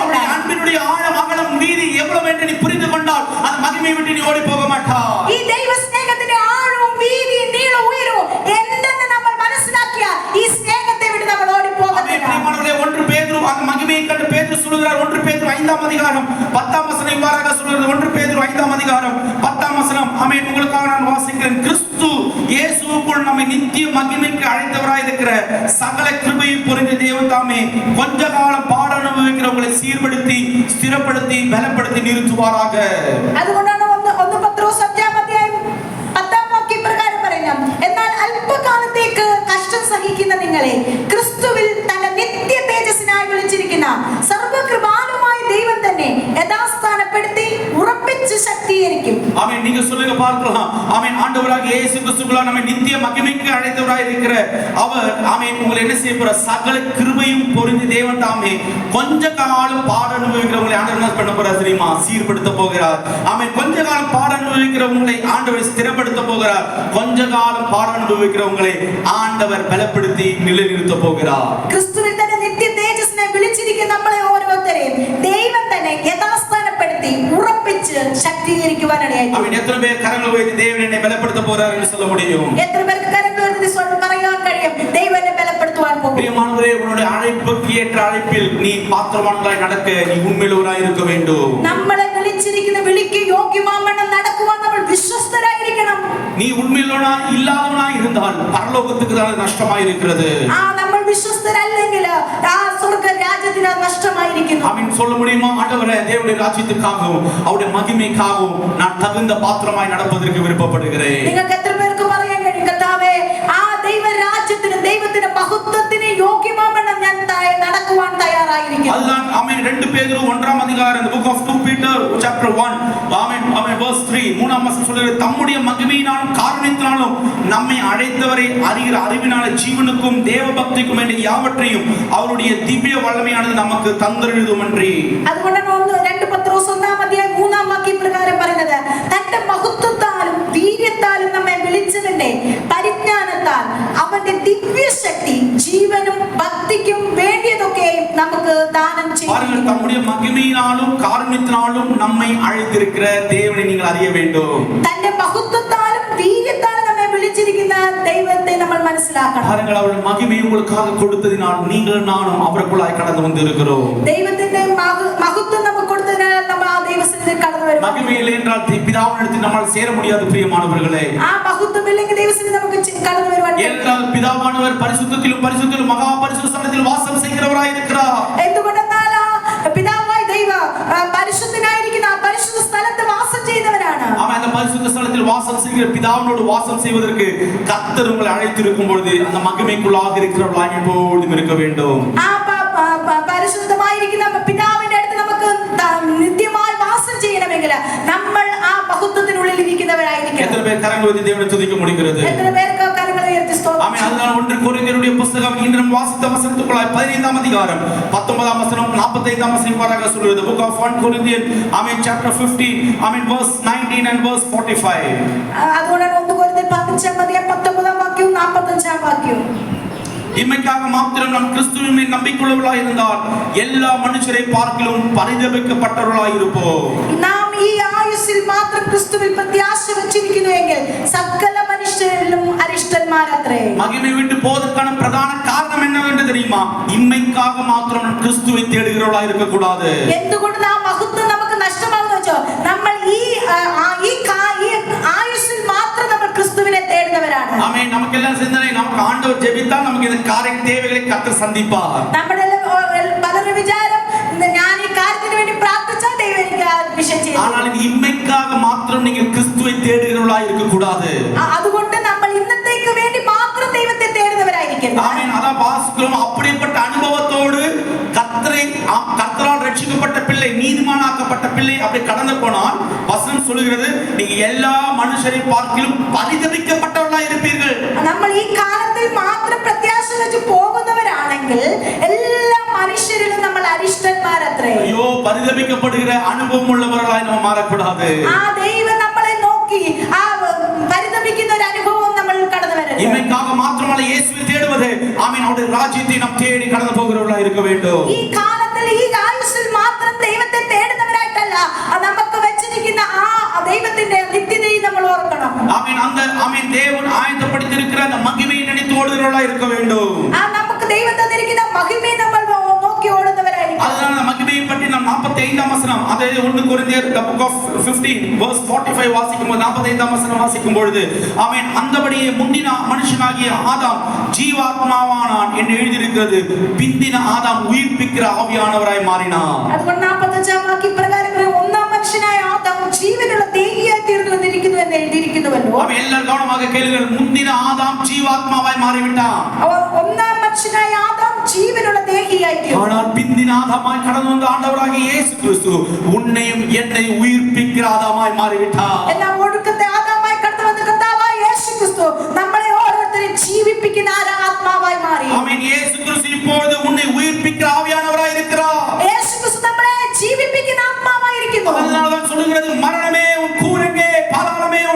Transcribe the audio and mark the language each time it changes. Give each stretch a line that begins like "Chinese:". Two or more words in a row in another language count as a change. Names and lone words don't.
Tamil: அவருடைய அன்பினுடைய ஆழம் அகலம் நீதி எவ்வளவு என்று நீ புரிந்து கொண்டால் அந்த மகிமையை விட்டு நீ ஓடி போக மாட்டாய்.
Malayalam: ഈ ദൈവ സ്നേഹത്തിന്റെ ആഴവും വീതിയും നീളവും ഉയരവും എന്തെന്ന് നമ്മൾ മനസ്സിലാക്കിയാൽ ഈ സ്നേഹത്തെ വിട്ട് നമ്മൾ ഓടിപ്പോകത്തില്ല.
Tamil: பிரியமானவர்களே, 1 பேதுரு அந்த மகிமையை கண்டு பேதுரு சொல்கிறார். 1 பேதுரு 5-ஆம் அதிகாரம் 10-ஆம் வசனம் இவ்வாறாக சொல்கிறது. 1 பேதுரு 5-ஆம் அதிகாரம் 10-ஆம் வசனம். ஆமென். உங்களுக்காக நான் வாசிக்கிறேன். கிறிஸ்து இயேசுவுக்குள் நம்மை நித்திய மகிமைக்கு அழைத்தவராய் இருக்கிற சகல கிருபையை பொருந்திய தேவன் தாமே கொஞ்ச காலம் பாட அனுபவிக்கிறவங்களை சீர்படுத்தி ஸ்திரப்படுத்தி பலப்படுத்தி நிறுத்துவாராக.
Malayalam: അതുകൊണ്ടാണ് ഒന്ന് പത്രോസ് 5-ാം അധ്യായം 10-ാം വാക്യം പ്രകാരം പറയുന്നത്, എന്നാൽ അല്പകാലത്തേക്ക് കഷ്ടം സഹിക്കുന്ന നിങ്ങളെ ക്രിസ്തുവിൽ തന്റെ നിത്യ തേജസ്സിനായി വിളിച്ചിരിക്കുന്ന സർവകൃപാലുമായ ദൈവം തന്നെ യഥാസ്ഥാനപ്പെടുത്തി ഉറപ്പിച്ച് ശക്തീകരിക്കും.
Tamil: ஆமென். நீங்க சொல்லுங்க பார்க்கலாம். ஆமென். ஆண்டவராகிய இயேசு கிறிஸ்துவுக்குள்ள நம்மை நித்திய மகிமைக்கு அழைத்தவராய் இருக்கிற அவர் ஆமென் உங்களை என்ன செய்ய போற சகல கிருபையும் பொருந்தி தேவன் தாமே கொஞ்ச காலம் பாட அனுபவிக்கிறவங்களை ஆண்டவர் என்ன பண்ண போறார் தெரியுமா? சீர்படுத்த போகிறார். ஆமென். கொஞ்ச காலம் பாட அனுபவிக்கிற அனுபவிக்கிறவங்களை ஆண்டவர் ஸ்திரப்படுத்த போகிறார். கொஞ்ச காலம் பாடம் அனுபவிக்கிறவங்களை ஆண்டவர் பலப்படுத்தி நிலைநிறுத்த போகிறார்.
Malayalam: ക്രിസ്തുവിൽ തന്നെ നിത്യ തേജസ്സിനെ വിളിച്ചിരിക്കുന്ന നമ്മളെ ഓരോരുത്തരെയും ദൈവം തന്നെ യഥാസ്ഥാനപ്പെടുത്തി ഉറപ്പിച്ച് ശക്തീകരിക്കുവാനിടയായി.
Tamil: அவன் எத்தனை பேர் கரங்களை உயர்த்தி தேவன் என்னை பலப்படுத்த போறார் என்று சொல்ல முடியும்?
Malayalam: എത്ര പേർക്ക് കരങ്ങൾ ഉയർത്തി പറയാൻ കഴിയും ദൈവം എന്നെ ബലപ്പെടുത്തുവാൻ പോകും?
Tamil: பிரியமானவரே, உன்னுடைய அழைப்புக்கு ஏற்ற அழைப்பில் நீ பாத்திரவான்களாய் நடக்க நீ உண்மையுள்ளவராய் இருக்க வேண்டும்.
Malayalam: നമ്മളെ വിളിച്ചിരിക്കുന്ന വിളിക്ക് യോഗ്യമാവണ്ണം നടക്കുവാൻ നമ്മൾ വിശ്വസ്തരായിരിക്കണം.
Tamil: நீ உண்மையுள்ளவனாய் இல்லாதவனாய் இருந்தால் பரலோகத்துக்கு தான் நஷ்டமாய் இருக்கிறது.
Malayalam: നമ്മൾ വിശ്വസ്തരല്ലെങ്കിൽ ആ സ്വർഗ്ഗ രാജ്യത്തിന് നഷ്ടമായിരിക്കുന്നു.
Tamil: ஆமென். சொல்ல முடியுமா? ஆண்டவரே, தேவனுடைய ராஜ்யத்துக்காகவும் அவருடைய மகிமைக்காகவும் நான் தகுந்த பாத்திரமாய் நடப்பதற்கு விருப்பப்படுகிறேன்.
Malayalam: നിങ്ങൾക്ക് എത്ര പേർക്ക് പറയാൻ കഴിയും, കർത്താവേ, ആ ദൈവരാജ്യത്തിന് ദൈവത്തിന്റെ മഹത്വത്തിന് യോഗ്യമാവണ്ണം ഞാൻ നടക്കുവാൻ തയ്യാറായിരിക്കുന്നു.
Tamil: அதுதான் ஆமென். 2 பேதுரு 1ஆம் அதிகாரம்,
English: the book of 2 Peter chapter 1
Tamil: ஆமென் ஆமென்
English: verse 3
Tamil: மூணாம் வசனம் சொல்கிறது, தம்முடைய மகிமையினாலும் காருண்யத்தினாலும் நம்மை அழைத்தவரை அறிகிற அறிவினால ஜீவனுக்கும் தேவ பக்திக்கும் என்ற யாவற்றையும் அவருடைய திவ்ய வல்லமையானது நமக்கு தந்தருளுதுமன்றி.
Malayalam: അതുകൊണ്ടാണ് 2 പത്രോസ് 1ആം അധ്യായം 3ആം വാക്യം പ്രകാരം പറയുന്നത്, തന്റെ മഹത്വത്താലും വീര്യത്താലും നമ്മെ വിളിച്ചതിന്റെ പരിജ്ഞാനത്താൽ അവന്റെ ദിവ്യശക്തി ജീവനും ഭക്തിക്കും വേണ്ടിയതൊക്കെ നമുക്ക് ദാനം ചെയ്തു.
Tamil: பாருங்கள், தம்முடைய மகிமையினாலும் காருண்யத்தினாலும் நம்மை அழைத்திருக்கிற தேவனை நீங்கள் அறிய வேண்டும்.
Malayalam: തന്റെ മഹത്വത്താലും വീര്യത്താലും നമ്മെ വിളിച്ചിരിക്കുന്ന ദൈവത്തെ നമ്മൾ മനസ്സിലാക്കണം.
Tamil: பாருங்கள், அவருடைய மகிமை உங்களுக்காக கொடுத்ததினால் நீங்கள் நானும் அவருக்குள்ளாய் கடந்து வந்திருக்கிறோம்.
Malayalam: ദൈവത്തിന്റെ മഹത്വം നമുക്ക് കൊടുത്തതിനാൽ നമ്മൾ ആ ദൈവസന്നിധിയിൽ കടന്നു വരും.
Tamil: மகிமை இல்லை என்றால் பிதாவினிடத்தில் நம்மால் சேர முடியாது. பிரியமானவர்களே,
Malayalam: ആ മഹത്വം ഇല്ലെങ്കിൽ ദൈവസന്നിധിയിൽ നമുക്ക് കടന്നു വരുവാൻ
Tamil: ஏனென்றால் பிதாவானவர் பரிசுத்தத்திலும் பரிசுத்திலும் மகா பரிசுத்த ஸ்தலத்தில் வாசம் செய்கிறவராய் இருக்கிறார்.
Malayalam: എന്തുകൊണ്ടെന്നാൽ പിതാവായ ദൈവം പരിശുദ്ധനായിരിക്കുന്ന ആ പരിശുദ്ധ സ്ഥലത്ത് വാസം ചെയ്യുന്നവരാണ്.
Tamil: ஆமா, அந்த பரிசுத்த ஸ்தலத்தில் வாசம் செய்கிற பிதாவினோடு வாசம் செய்வதற்கு கர்த்தர் உங்களை அழைத்திருக்கும் பொழுது அந்த மகிமைக்குள்ளாக இருக்கிறவர்களாய் எப்பொழுதும் இருக்க வேண்டும்.
Malayalam: ആ പരിശുദ്ധമായിരിക്കുന്ന പിതാവിന്റെ അടുത്ത് നമുക്ക് നിത്യമായി വാസം ചെയ്യണമെങ്കിൽ നമ്മൾ ആ മഹത്വത്തിനുള്ളിൽ ഇരിക്കുന്നവരായിരിക്കണം.
Tamil: எத்தனை பேர் கரங்களை உயர்த்தி தேவனை துதிக்க முடிகிறது?
Malayalam: എത്ര പേർക്ക് കരങ്ങൾ ഉയർത്തി സ്തോത്രം?
Tamil: ஆமென். அதுதான் 1 கொரிந்தியருடைய புத்தகம் இன்று நாம் வாசித்த வசனத்துக்குள்ளாய் 15ஆம் அதிகாரம் 19ஆம் வசனம் 45ஆம் வசனம் வரைக்கும் சொல்கிறது.
English: book of 1 Corinthians ஆமென் chapter 15 ஆமென் verse 19 and verse 45.
Malayalam: അതുകൊണ്ടാണ് 1 കൊരിന്ത്യർ 15ആം അധ്യായം 19ആം വാക്യവും 45ആം വാക്യവും.
Tamil: இம்மைக்காக மாத்திரம் நாம் கிறிஸ்துவின் மேல் நம்பிக்கையுள்ளவர்களாய் இருந்தால் எல்லா மனுஷரை பார்க்கிலும் பரிதபிக்கப்பட்டவர்களாய் இருப்போம்.
Malayalam: നാം ഈ ആയുസ്സിൽ മാത്രം ക്രിസ്തുവിൽ പ്രത്യാശ വെച്ചിരിക്കുന്നുവെങ്കിൽ സകല മനുഷ്യരിലും അരിഷ്ടന്മാരത്രേ.
Tamil: மகிமை விட்டு போவதற்கான பிரதான காரணம் என்னவென்று தெரியுமா? இம்மைக்காக மாத்திரம் நாம் கிறிஸ்துவை தேடுகிறவர்களாய் இருக்க கூடாது.
Malayalam: എന്തുകൊണ്ട് ആ മഹത്വം നമുക്ക് നഷ്ടമാകുന്നു വെച്ചോ, നമ്മൾ ഈ ആയുസ്സിൽ മാത്രം നമ്മൾ ക്രിസ്തുവിനെ തേടുന്നവരാണ്.
Tamil: ஆமென். நமக்கெல்லாம் சிந்தனை, நமக்கு ஆண்டவர் ஜெபித்தால் நமக்கு இந்த காரிய தேவைகளை கர்த்தர் சந்திப்பார்.
Malayalam: നമ്മുടെ പലരുടെ വിചാരം, ഞാൻ ഈ കാര്യത്തിന് വേണ്ടി പ്രാർത്ഥിച്ചാൽ ദൈവം എനിക്ക് ആ വിഷയം ചെയ്യും.
Tamil: ஆனால் இது இம்மைக்காக மாத்திரம் நீங்கள் கிறிஸ்துவை தேடுகிறவர்களாய் இருக்க கூடாது.
Malayalam: അതുകൊണ്ട് നമ്മൾ ഇന്നത്തേക്ക് വേണ്ടി മാത്രം ദൈവത്തെ തേടുന്നവരായിരിക്കണം.
Tamil: ஆமென். அதான் வாசிக்கிறோம். அப்படிப்பட்ட அனுபவத்தோடு கர்த்தரால் ரட்சிக்கப்பட்ட பிள்ளை, நீதிமானாக்கப்பட்ட பிள்ளை அப்படி கடந்து போனால் வசனம் சொல்கிறது, நீங்க எல்லா மனுஷரை பார்க்கிலும் பரிதபிக்கப்பட்டவர்களாய் இருப்பீர்கள்.
Malayalam: നമ്മൾ ഈ കാലത്തിൽ മാത്രം പ്രത്യാശ വെച്ച് പോകുന്നവരാണെങ്കിൽ എല്ലാ മനുഷ്യരിലും നമ്മൾ അരിഷ്ടന്മാരത്രേ.
Tamil: ஐயோ, பரிதபிக்கப்படுகிற அனுபவம் உள்ளவர்களாய் நம்ம மாறக்கூடாது.
Malayalam: ആ ദൈവം നമ്മളെ നോക്കി ആ പരിതപിക്കുന്ന ഒരു അനുഭവം നമ്മൾ കടന്നു വരരുത്.
Tamil: இம்மைக்காக மாத்திரமல்ல, இயேசுவை தேடுவது ஆமென் அவருடைய ராஜ்யத்தை நாம் தேடி கடந்து போகிறவர்களாய் இருக்க வேண்டும்.
Malayalam: ഈ കാലത്തിൽ ഈ ആയുസ്സിൽ മാത്രം ദൈവത്തെ തേടുന്നവരായിട്ടല്ല, നമുക്ക് വെച്ചിരിക്കുന്ന ആ ദൈവത്തിന്റെ നിത്യതയെ നമ്മൾ ഓർക്കണം.
Tamil: ஆமென். அந்த ஆமென் தேவன் ஆயத்தப்படுத்தியிருக்கிற அந்த மகிமையை நினைத்து ஓடுகிறவர்களாய் இருக்க வேண்டும்.
Malayalam: നമുക്ക് ദൈവം തന്നിരിക്കുന്ന മഹിമയെ നമ്മൾ നോക്കി ഓടുന്നവരായിരിക്കണം.
Tamil: அதுதான் அந்த மகிமையை பற்றி நாம் 45ஆம் வசனம், அதே 1 கொரிந்தியர்
English: the book of 15 verse 45
Tamil: வாசிக்கும்போது 45ஆம் வசனம் வாசிக்கும் பொழுது ஆமென், அந்தபடியே முந்தின மனுஷனாகிய ஆதாம் ஜீவாத்மாவானான் என்று எழுதியிருக்கிறது, பிந்தின ஆதாம் உயிர்ப்பிக்கிற ஆவியானவராய் மாறினான்.
Malayalam: അതുകൊണ്ട് 45ആം വാക്യം പ്രകാരം ഒന്നാം മനുഷ്യനായ ആദാം ജീവനുള്ള ദേഹിയായി തീർന്നിരിക്കുന്നു എന്ന് എഴുതിയിരിക്കുന്നുവല്ലോ.
Tamil: ஆமென். எல்லாரும் கவனமாக கேளுங்கள். முந்தின ஆதாம் ஜீவாத்மாவாய் மாறிவிட்டான்.
Malayalam: ഒന്നാം മനുഷ്യനായ ആദാം ജീവനുള്ള ദേഹിയായി തീർന്നു.
Tamil: ஆனால் பிந்தின ஆதாமாய் கடந்து வந்த ஆண்டவராகிய இயேசு கிறிஸ்து உன்னையும் என்னை உயிர்ப்பிக்கிற ஆதாமாய் மாறிவிட்டார்.
Malayalam: എന്നാൽ ഒടുക്കത്തെ ആദാമായി കടന്നു വന്ന കർത്താവായ യേശു ക്രിസ്തു നമ്മളെ ഓരോരുത്തരെയും ജീവിപ്പിക്കുന്ന ആത്മാവായി മാറി.
Tamil: ஆமென். இயேசு கிறிஸ்து இப்பொழுது உன்னை உயிர்ப்பிக்கிற ஆவியானவராய் இருக்கிறார்.
Malayalam: യേശു ക്രിസ്തു നമ്മളെ ജീവിപ്പിക്കുന്ന ആത്മാവായിരിക്കുന്നു.
Tamil: அதனால்தான் சொல்லுகிறது, மரணமே உன் கூரெங்கே, பாதாளமே